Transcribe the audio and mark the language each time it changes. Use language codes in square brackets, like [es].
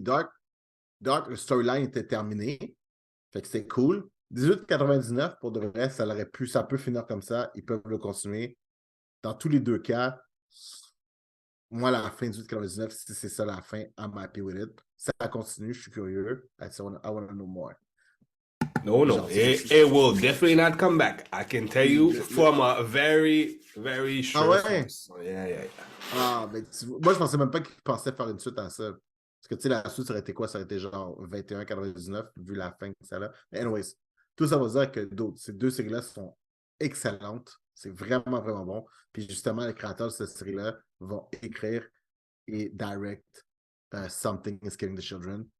[fr] Dark, le storyline était terminé. Fait que c'était cool. 1899, pour de vrai, ça peut finir comme ça. Ils peuvent le continuer. Dans tous les deux cas, moi, la fin de 1899, si c'est ça la fin, [en] I'm happy with it. [fr] Ça continue, je suis curieux. [en] I wanna know more. No, no. [fr] Genre, [en] It will definitely not come back. I can tell you from a very, very Ah sure [fr] ouais? [en] source. Yeah, yeah, yeah. [fr] Ah, ben, moi, je pensais même pas qu'ils pensaient faire une suite à ça. Parce que, tu sais, la suite, ça aurait été quoi? Ça aurait été genre 21,99, vu la fin que ça a. Mais anyways, tout ça veut dire que ces deux séries-là sont excellentes. C'est vraiment, vraiment bon. Puis justement, les créateurs de cette série-là vont écrire et direct Something is Killing the Children.